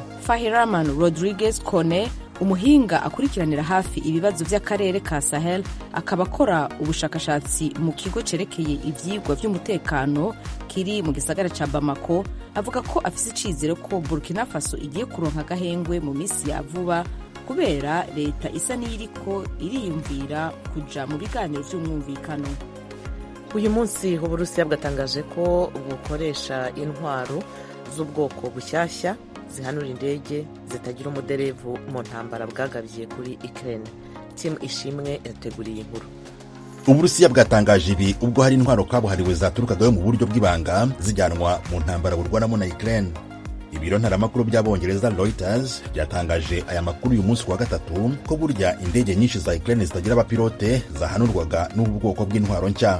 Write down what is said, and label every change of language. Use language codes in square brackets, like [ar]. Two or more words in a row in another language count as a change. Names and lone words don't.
[rn] Fahiraman Rodriguez Kone, umuhinga akurikiranira hafi ibibazo vy'akarere ka Sahel, akaba akora ubushakashatsi mu kigo cerekeye ivyigwa vy'umutekano kiri mu gisagara ca Bamako, avuga ko afise icizere ko Burkina Faso igiye kuronka agahengwe mu misi ya vuba kubera leta isa n'iriko iriyumvira kuja mu biganiro vy'umwumvikano. [rw] Uyu munsi Uburusiya bwatangaje ko bukoresha intwaro z'ubwoko bushyashya zihanura indege zitagira umuderevu mu ntambara bwagabye kuri Ukraine. Tim Ishimwe yateguriye inkuru. Uburusiya bwatangaje ibi ubwo hari intwaro kabuhariwe zaturukagayo mu buryo bw'ibanga zijyanwa mu ntambara burwanamo na Ukraine. Ibiro ntaramakuru by'abongereza Reuters byatangaje aya makuru uyu munsi wa gatatu ko burya indege nyinshi za Ukraine zitagira abapilote zahanurwaga n'ubu bwoko bw'intwaro nshya.